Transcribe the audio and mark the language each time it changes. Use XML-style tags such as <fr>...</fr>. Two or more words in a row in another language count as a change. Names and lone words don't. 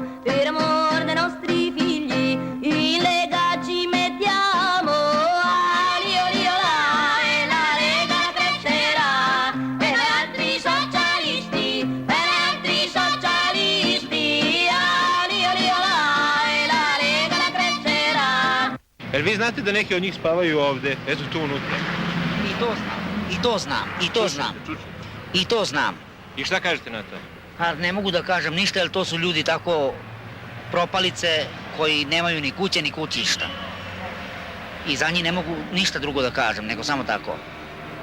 <it>Per amor dei nostri figli, in lega ci mettiamo. Ali, oli, olà, e la lega crescerà. Per altri socialisti, per altri socialisti. Ali, oli, olà, e la lega crescerà.</it> <sr>Jel vi znate da neki od njih spavaju ovde, eto tu unutra? I to znam. I šta kažete na to? A ne mogu da kažem ništa, jer to su ljudi tako propalice koji nemaju ni kuće ni kućišta. I za njih ne mogu ništa drugo da kažem, nego samo tako.</sr>